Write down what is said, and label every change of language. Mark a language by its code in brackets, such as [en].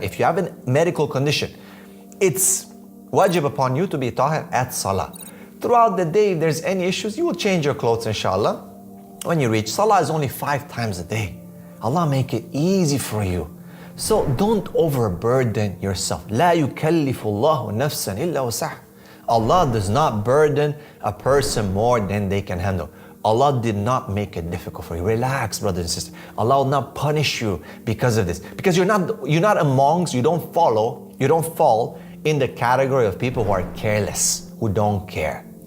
[en] If you have a medical condition, it's wajib upon you to be tahir at salah. Throughout the day, if there's any issues, you will change your clothes, inshallah. when you reach, salah is only 5 times a day. Allah make it easy for you. So don't overburden yourself. [ar] لا يكلف الله نفسا إلا وسعها. [en] Allah does not burden a person more than they can handle. Allah did not make it difficult for you. Relax, brothers and sisters. Allah will not punish you because of this. Because you're not amongst, you don't fall in the category of people who are careless, who don't care.